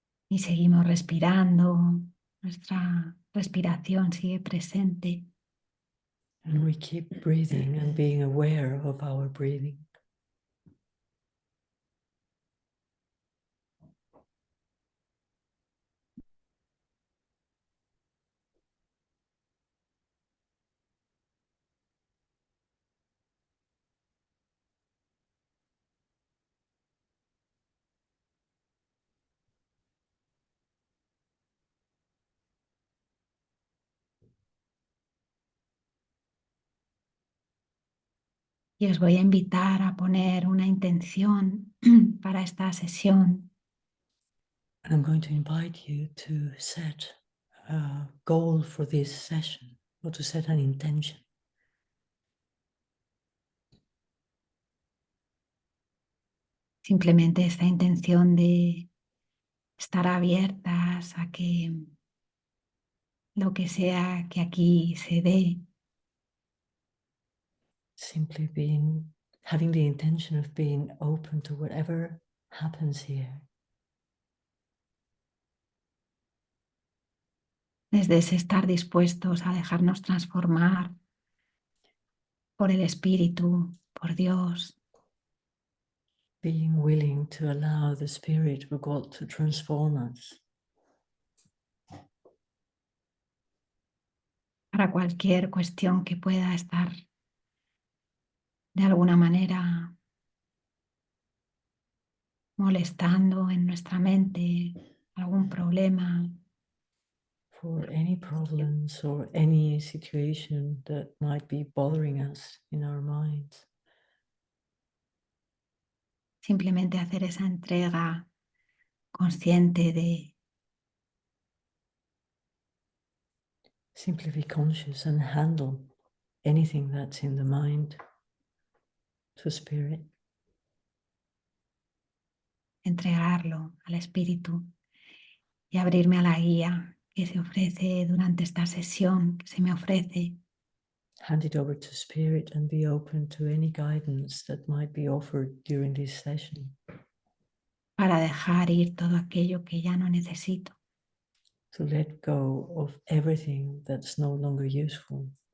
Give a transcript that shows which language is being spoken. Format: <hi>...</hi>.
<es>Y seguimos respirando, nuestra respiración sigue presente.</es> <en>And we keep breathing and being aware of our breathing.</en> <es>Y os voy a invitar a poner una intención para esta sesión.</es> <en>And I'm going to invite you to set a goal for this session or to set an intention.</en> <es>Simplemente esta intención de estar abiertas a que lo que sea que aquí se dé</es> <en>Simply having the intention of being open to whatever happens here.</en> <es>desde ese estar dispuestos a dejarnos transformar por el Espíritu, por Dios,</es> <en>Being willing to allow the Spirit of God to transform us</en> <es>para cualquier cuestión que pueda estar de alguna manera molestando en nuestra mente, algún problema.</es> <en>for any problems or any situation that might be bothering us in our minds.</en> <es>Simplemente hacer esa entrega consciente de</es> <en>Simply be conscious and handle anything that's in the mind to Spirit.</en> <es>entregarlo al Espíritu y abrirme a la guía que se ofrece durante esta sesión, que se me ofrece</es> <en>Hand it over to Spirit and be open to any guidance that might be offered during this session.</en> <es>para dejar ir todo aquello que ya no necesito.</es> <en>To let go of everything that's no longer useful.</en>